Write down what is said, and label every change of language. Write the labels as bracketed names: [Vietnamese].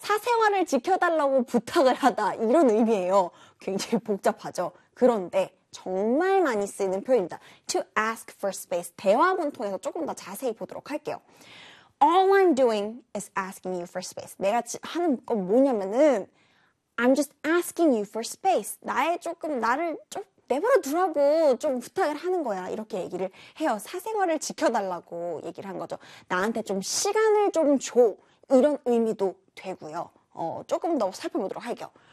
[Korean] 사생활을 지켜달라고 부탁을 하다. 이런 의미예요. 굉장히 복잡하죠. 그런데 정말 많이 쓰이는 표현입니다. [English] To ask for space. [Korean] 대화문 통해서 조금 더 자세히 보도록 할게요. [English] All I'm doing is asking you for space. [Korean] 내가 하는 건 뭐냐면은 [English] I'm just asking you for space. [Korean] 나의 조금 나를 좀 내버려 두라고 좀 부탁을 하는 거야. 이렇게 얘기를 해요. 사생활을 지켜달라고 얘기를 한 거죠. 나한테 좀 시간을 좀 줘. 이런 의미도 되고요. 조금 더 살펴보도록 할게요.